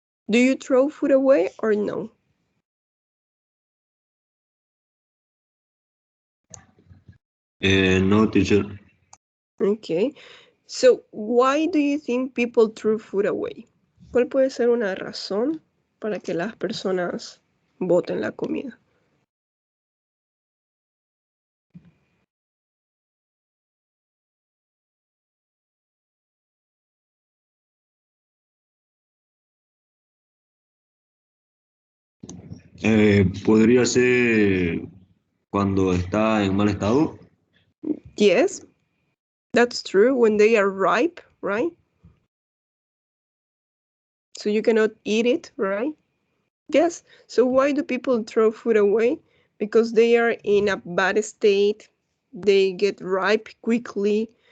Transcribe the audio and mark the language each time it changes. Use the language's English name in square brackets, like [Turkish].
[English] Do you throw food away or no? No, teacher. Okay. So why do you think people throw food away? [Spanish] ¿Cuál puede ser una razón para que las personas boten la comida? Podría ser cuando está en mal estado. [English] Yes, that's true. When they are ripe, right? So you cannot eat it, right? Yes. So why do people throw food away? Because they are in a bad state. They get ripe quickly.